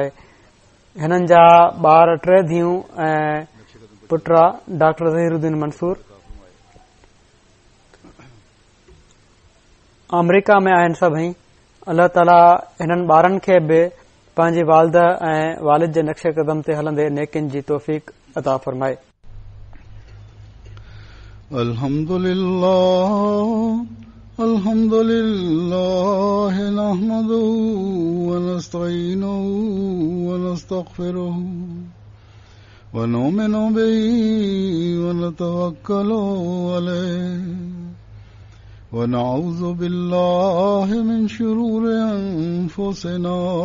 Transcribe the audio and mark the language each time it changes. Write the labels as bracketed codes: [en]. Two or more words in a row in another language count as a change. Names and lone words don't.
[sd] हिननि जा ॿार 3 धीअरूं ऐं पुट डॉक्टर ज़हीरुद्दीन मंसूर अमरीका में आहिनि सभई। अल्लाह ताला हिननि ॿारनि खे बि पंहिंजी वालदा ऐं वालिद जे नक्शे कदम ते हलंदे नेकिन जी तौफ़ीक़ अता फरमाए। [ar] الحمد لله نحمده ونستعينه ونستغفره ونؤمن به ونتوكل عليه ونعوذ بالله من شرور أنفسنا